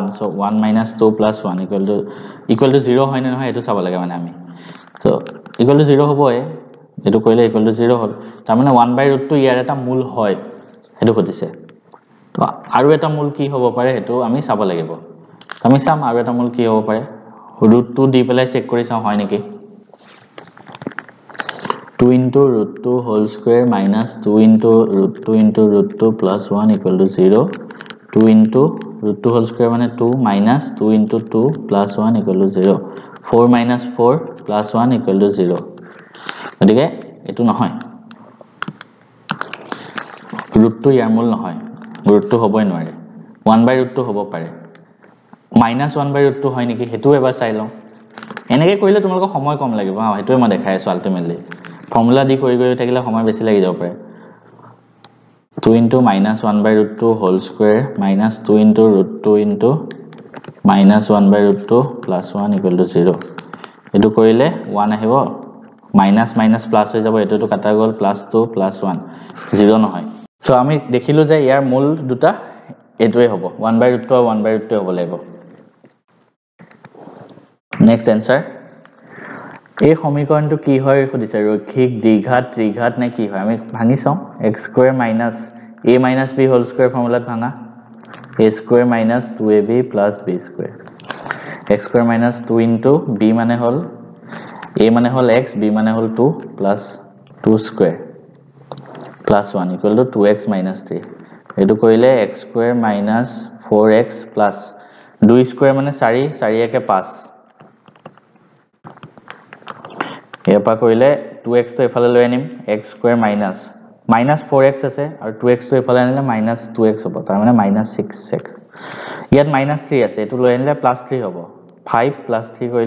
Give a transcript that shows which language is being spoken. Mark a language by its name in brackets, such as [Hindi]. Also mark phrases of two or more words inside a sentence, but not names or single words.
[Assamese] so 1 - 2 plus 1 = 0 হয় নে নহয় এটো চাব লাগে মানে আমি so = 0 হ'বই এটো কৰিলে = 0 হল তাৰ মানে 1/√2 ইয়াৰ এটা মূল হয় এটো খুদিছে তো আৰু এটা মূল কি হ'ব পাৰে হেতু আমি চাব লাগিব আমি চাম আৰু এটা মূল কি হ'ব পাৰে √2 দি পেলাই চেক কৰি চাও হয় নেকি [English] 2 * √2 whole square minus 2 * √2 plus 1 = 0 2 * √2 whole square মানে 2 minus 2 * 2 plus 1 = 0 4 minus 4 plus 1 = 0 [Assamese] গতিকে এটো নহয় √2 ইয়াৰ মূল নহয় √2 হ'বই নোৱাৰে 1/√2 হ'ব পাৰে -1/√2 হয় নেকি হেতু এবাৰ চাই লও এনেকৈ কৰিলে তোমালোকৰ সময় কম লাগিব হা হেতুৱে মই দেখাই আছো আলটিমেটলি ফৰ্মুলা দি কৰি থাকিলে সময় বেছি লাগি যাব পাৰে 2 * -1/√2 [English] whole square minus [Assamese] 2 * √2 -1/√2 plus 1 = 0 এটো কৰিলে 1 আহিব [English] minus minus plus [Assamese] হৈ যাব এটোটো কাটা গল +2 +1 0 নহয় সো আমি দেখিলো যে ইয়াৰ মূল দুটা এটোৱে হ'ব 1/√2 আৰু 1/√2 হ'ব লাগিব [English] next answer [Assamese] এই সমীকৰণটো কি হয় খুদিছে ৰৈখিক দ্বিঘাত ত্ৰিঘাত নে কি হয় আমি ভাঙি চাও x² - a - b [English] whole square formulaত [Assamese] ভাঙা a² - 2ab + b² x² - 2 into b মানে হল a মানে হল x b মানে হল 2 [English] plus 2² plus 1 equal to 2x minus 3 [Assamese] এটো কইলে [English] x² minus 4x plus 2² [Assamese] মানে 4 4 একে 5 এপা কইলে 2x তো এফালে লৈ আনিম x² minus 4x আছে আৰু 2x তো এফালে আনিলে minus 2x হ'ব তাৰ মানে minus 6x ইয়াত minus 3 আছে এটো লৈ আনিলে plus 3 হ'ব 5 plus 3 কইলে